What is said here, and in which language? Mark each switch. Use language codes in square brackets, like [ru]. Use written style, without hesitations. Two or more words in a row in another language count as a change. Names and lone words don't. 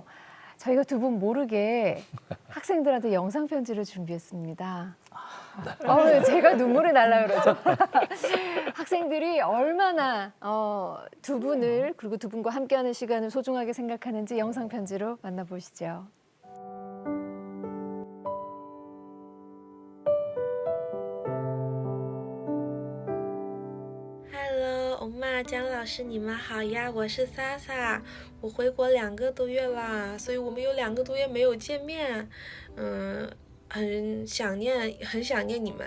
[ko] 저희가 두 분 모르게 학생들한테 영상 편지를 준비했습니다. 제가 눈물이 날라 그러죠. 학생들이 얼마나 두 분을 그리고 두 분과 함께하는 시간을 소중하게 생각하는지 영상 편지로 만나보시죠. [zh] Hello，欧妈、姜老师，你们好呀！我是莎莎，我回国2个多月啦，所以我们有2个多月没有见面，很想念你们。